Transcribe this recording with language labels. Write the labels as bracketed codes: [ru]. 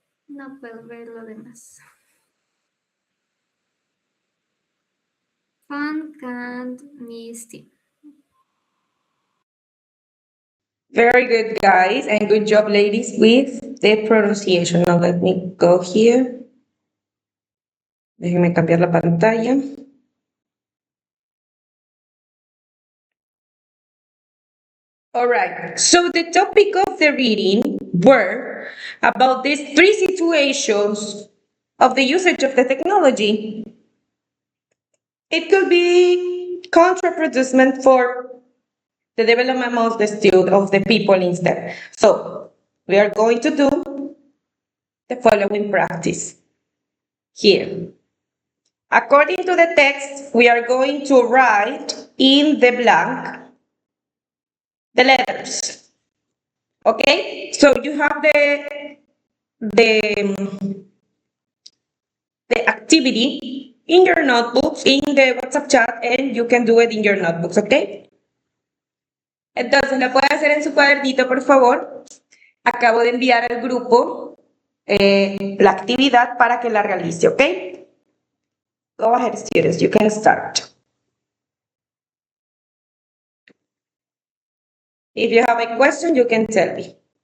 [es] No puedo ver lo demás. [en] Phone can't miss it. Very good, guys, and good job, ladies, with the pronunciation. Now let me go here. [es] Déjenme cambiar la pantalla. [en] All right, so the topic of the reading were about these three situations of the usage of the technology. It could be counterproducement for the development of the student, of the people instead. So we are going to do the following practice here. According to the text, we are going to write in the blank the letters. Okay, so you have the the activity in your notebooks, in the WhatsApp chat, and you can do it in your notebooks, okay? [es] Entonces, la puede hacer en su cuadernito, por favor. Acabo de enviar al grupo la actividad para que la realice, ¿ok? [en] Go ahead, students, you can start. If you have a question, you can tell me.